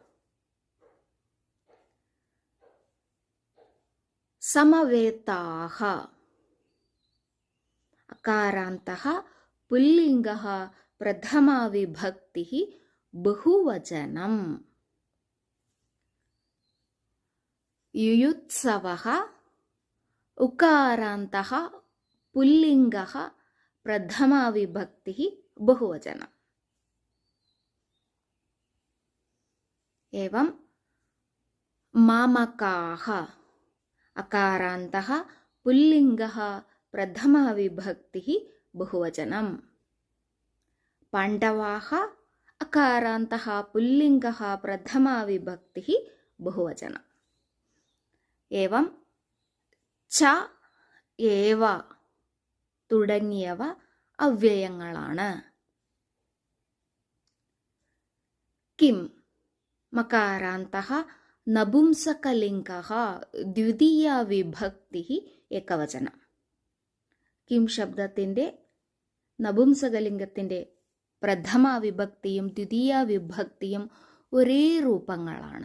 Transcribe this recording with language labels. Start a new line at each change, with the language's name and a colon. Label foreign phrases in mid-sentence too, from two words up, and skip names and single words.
Sanskrit: സമവേതാഃ അകാരാന്തഃ പുല്ലിംഗഃ പ്രഥമ വിഭക്തി ബഹുവചനം. യുയുത്സവഃ ഉകാരാന്തഃ പുല്ലിംഗഃ പ്രഥമ വിഭക്തി ബഹുവചനം. एवं मामकाः अकारान्तः पुल्लिङ्गः प्रथमा विभक्तिः बहुवचनं. पाण्डवाः अकारान्तः पुल्लिङ्गः प्रथमा विभक्तिः बहुवचनं. एवं च एव
Malayalam: തുടങ്ങിയവ അവ്യയങ്ങളാണ്.
Sanskrit: കിം മകാരാന്തഃ നപുംസകലിംഗഃ ദ്വിതീയ വിഭക്തി ഏകവചനം.
Malayalam: കിം ശബ്ദത്തിൻ്റെ നപുംസകലിംഗത്തിൻ്റെ പ്രഥമ വിഭക്തിയും ദ്വിതീയ വിഭക്തിയും ഒരേ രൂപങ്ങളാണ്.